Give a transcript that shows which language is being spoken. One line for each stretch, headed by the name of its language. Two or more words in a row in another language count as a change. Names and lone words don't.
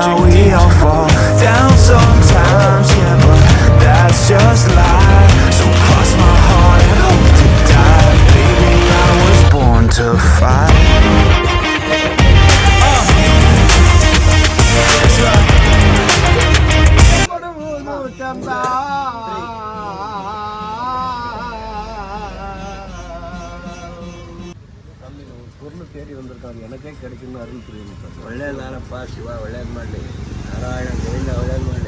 English: We all fall down sometimes, yeah, but that's just life. So cross my heart and hope to die. Baby, I was born to fight. That's right.
Tamil: பொருள் தேடி வந்திருக்காரு, எனக்கே கிடைக்கும்னு அருள் புரியுது.
Kannada: ಒಳ್ಳೆಯದಾರಪ್ಪ ಶಿವ, ಒಳ್ಳೇದು ಮಾಡಲಿ. ನಾರಾಯಣ ಗೋವಿಂದ ಒಳ್ಳೇದು ಮಾಡಲಿ.